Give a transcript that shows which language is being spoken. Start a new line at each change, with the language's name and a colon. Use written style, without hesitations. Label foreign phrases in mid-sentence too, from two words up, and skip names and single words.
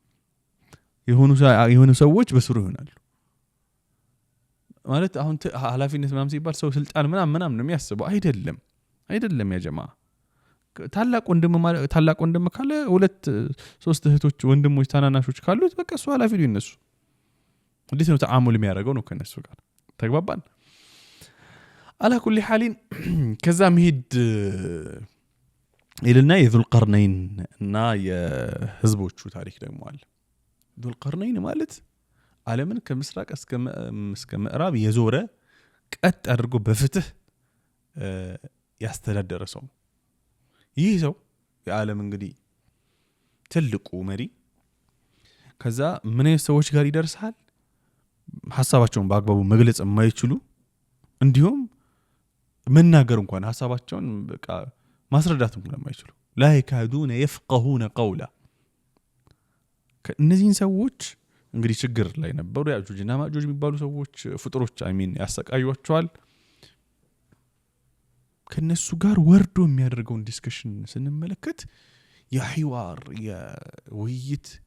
Amharic: የሆኑ ሰዎች በስሩ ይሆናሉ ማለት አሁን ኃላፊነት ምናምን ሲባል ሰው ስልጣን ምናምን ነው የሚያስበው አይደለም ያ ጀማ ታላቅ ወንድም ካለ ሁለት ሶስት እህቶች ወንድሞች ታናናሾች ካሉት በቃ እሱ ኃላፊ ነው እነሱ እንዴት ነው ተዓሙል የሚያደርገው ነው ከነሱ ጋር ተግባባን
Arabic: على كل حال
Amharic: ከዛ መሄድ ኢልና የዙል ቀርነይን እና የህዝቦቹ ታሪክ ደግሞ አለ ዙል ቀርነይን ማለት ዓለምን ከምስራቅ እስከ ምዕራብ የዞረ ቀጥ አድርጎ በፍትህ ያስተዳደረ ሰው ይህ ሰው የዓለም እንግዲህ ትልቁ መሪ ከዛ ምን አይነት ሰዎች ጋር ይደርሳል ሐሳባቸውን በአግባቡ መግለጽ የማይችሉ እንዲሁም መናገር እንኳን ሐሳባቸውን በቃ ማስረዳት እንኳን የማይችሉ
Arabic: لا يكادون يفقهون قولا
Amharic: እነዚህን ሰዎች እንግዲህ ችግር ላይ ነበሩ ያጁጅና ማጁጅ የሚባሉ ሰዎች ፍጥሮች ያሰቃዩዋቸዋል ከነሱ ጋር ወርዶ የሚያደርገውን ዲስከሽን ስንመለከት የሂዋር የውይይት